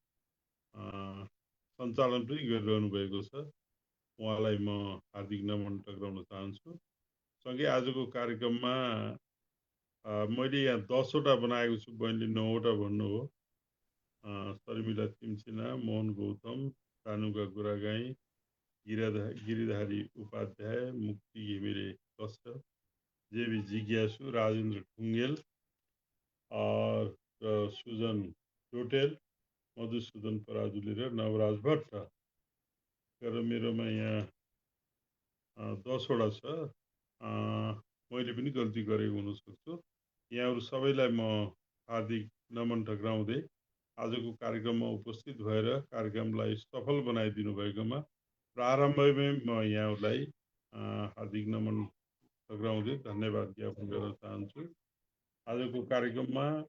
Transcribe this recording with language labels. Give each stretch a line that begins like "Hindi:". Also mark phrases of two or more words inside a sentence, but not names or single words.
Nepali: सञ्चालन पनि गरिरहनु भएको छ उहाँलाई म हार्दिक नमन टक्राउन चाहन्छु सँगै आजको कार्यक्रममा मैले यहाँ 10वटा बनाएको छु बहिनीले 9वटा भन्नुभयो शर्मिला तिमसिना मोहन गौतम सानुका गुरागाई गिरिधारी उपाध्याय मुक्ति घिमिरे कश्यप जेबी जिज्ञासु राजेन्द्र ढुङ्गेल और सुजन टोटेल मधुसूदन पराजुली र नवराज भट्ट तर मेरोमा यहाँ 10वटा छ मैले पनि गल्ती गरेको हुनसक्छु यहाँहरू सबैलाई म हार्दिक नमन टक्राउँदै आजको कार्यक्रममा उपस्थित भएर कार्यक्रमलाई सफल बनाइदिनु भएकोमा प्रारम्भमै म यहाँहरूलाई हार्दिक नमन टक्राउँदै धन्यवाद ज्ञापन गर्न चाहन्छु आजको कार्यक्रममा